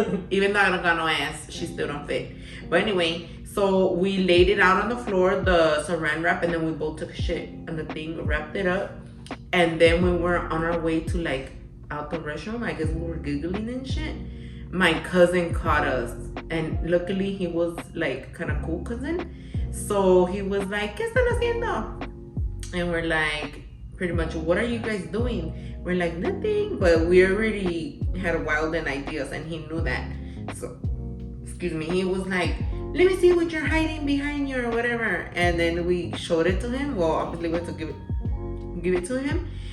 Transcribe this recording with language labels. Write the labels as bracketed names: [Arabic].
[English] Even though I don't got no ass, she still don't fit. But anyway, so we laid it out on the floor, the saran wrap, and then we both took shit and the thing, wrapped it up. And then when we were on our way to like out the restroom, I guess we were giggling and shit. My cousin caught us, and luckily he was like kind of cool cousin. So he was like, [Spanish] ¿Qué están haciendo? [English] And we're like, pretty much, what are you guys doing? We're like, nothing. But we already had wild ideas, and he knew that. So, excuse me, he was like, let me see what you're hiding behind you or whatever. And then we showed it to him. Well, obviously we had to give it to him.